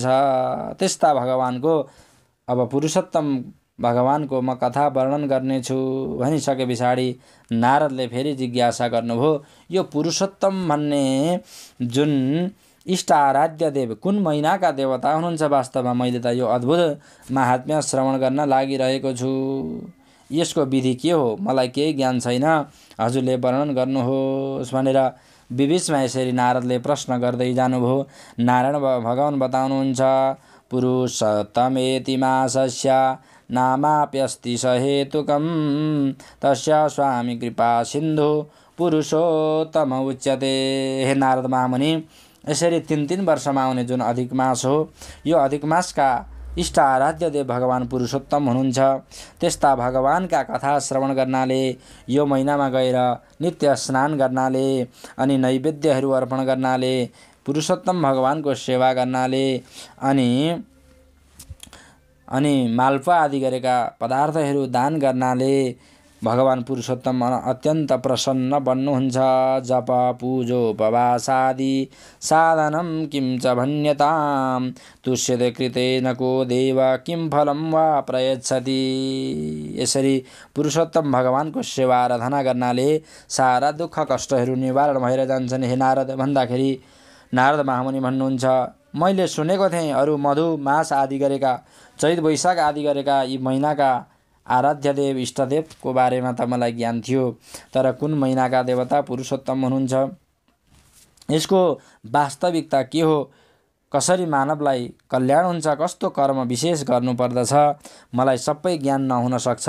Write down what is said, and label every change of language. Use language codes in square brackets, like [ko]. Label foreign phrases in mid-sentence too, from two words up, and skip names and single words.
[ne] त्यस्ता भगवानको अब पुरुषोत्तम भगवानको म कथा वर्णन गर्नेछु भनिसके पछाडि नारदले फेरि जिज्ञासा गर्नुभयो, यो पुरुषोत्तम भन्ने जुन इष्ट आराध्य देव कुन महिनाका देवता हुनुहुन्छ? वास्तवमा मैले त यो अद्भुत महात्म्य श्रवण गर्न लागिरहेको छु। यसको विधि के हो? मलाई केही ज्ञान छैन, हजुरले वर्णन गर्नुहोस् भनेर बीचमा यसरी नारदले प्रश्न गर्दै जानुभयो। नारायण भगवान बताउनुहुन्छ, [sa] पुरुषोत्तमेति मासस्य नामाप्यस्ति सहेतुकं तस्य स्वामी कृपा सिन्धु पुरुषोत्तम उच्यते। [ne] हे नारद महामुनि, यसरी 3 वर्षमा आउने जुन अधिक मास हो, यो अधिक मासका इष्ट आराध्य देव भगवान पुरुषोत्तम हुनुहुन्छ। त्यस्ता भगवानका कथा श्रवण गर्नाले, यो महिनामा गएर नित्य स्नान गर्नाले अनि नैवेद्यहरू अर्पण गर्नाले, पुरुषोत्तम भगवानको सेवा गर्नाले अनि मालपुवा आदि गरेका पदार्थहरू दान गर्नाले भगवान पुरुषोत्तम अत्यन्त प्रसन्न बन्नुहुन्छ। [sa] जप पूजोपवासादि साधनं किं च भन्यतां तुष्यते कृतेन को देव किं फलं वा प्रयच्छति। [ne] यसरी पुरुषोत्तम भगवानको सेवा आराधना गर्नाले सारा दुःख कष्टहरू निवारण भएर जान्छन्। हे नारद भन्दाखेरि नारद महामुनि भन्नुहुन्छ, मैले सुनेको थिएँ अरू मधु मास आदि गरेका, चैत वैशाख आदि गरेका यी महिनाका आराध्य देव इष्टदेवको बारेमा त मलाई ज्ञान थियो, तर कुन महिनाका देवता पुरुषोत्तम हुनुहुन्छ, यसको वास्तविकता के हो, कसरी मानवलाई कल्याण हुन्छ, कस्तो कर्म विशेष गर्नुपर्दछ, मलाई सबै ज्ञान नहुन सक्छ।